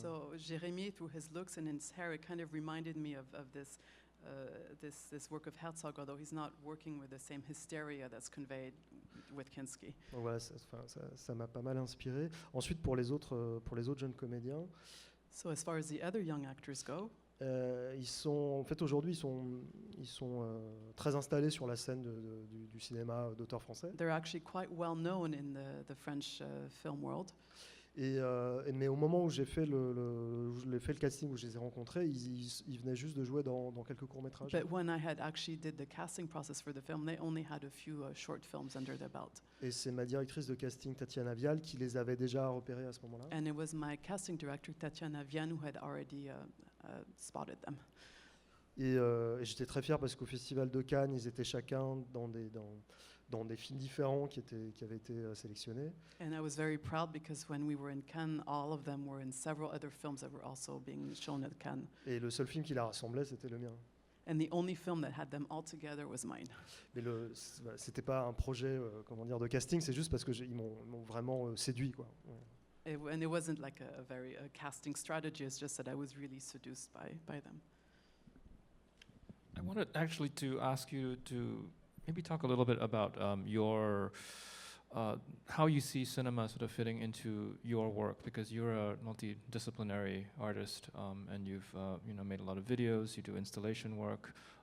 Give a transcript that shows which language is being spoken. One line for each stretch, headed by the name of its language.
English: so Jérémy, through his looks and his hair, it kind of reminded me of this work of Herzog, although he's not working with the same hysteria that's conveyed with Kinski.
French: Donc voilà, ça m'a pas mal inspiré. Ensuite, pour les autres jeunes comédiens,
English: So as far as the other young actors go,
French: en fait aujourd'hui ils sont très installés sur la scène du cinéma d'auteur français.
English: they're actually quite well known in the French film world.
French: Mais au moment où j'ai fait le casting, où je les ai rencontrés, ils venaient juste de jouer dans quelques courts-métrages.
English: But when I had actually did the casting process for the film, they only had a few short films under their belt.
French: Et c'est ma directrice de casting, Tatiana Vial, qui les avait déjà repérés à ce moment-là.
English: And it was my casting director, Tatiana Vian, who had already spotted them.
French: Et j'étais très fier parce qu'au Festival de Cannes, ils étaient chacun dans des films différents qui avaient été sélectionnés.
English: And I was very proud because when we were in Cannes, all of them were in several other films that were also being shown at Cannes.
French: Et le seul film qui la rassemblait, c'était le mien.
English: And the only film that had them all together was mine.
French: Mais c'était pas un projet de casting, c'est juste parce que ils m'ont vraiment séduit, quoi.
English: And it wasn't like a very casting strategy, it's just that I was really seduced by them. I wanted actually to ask you to maybe talk a little bit about your how you see cinema sort of fitting into your work, because you're a multidisciplinary artist and you've made a lot of videos, you do installation work.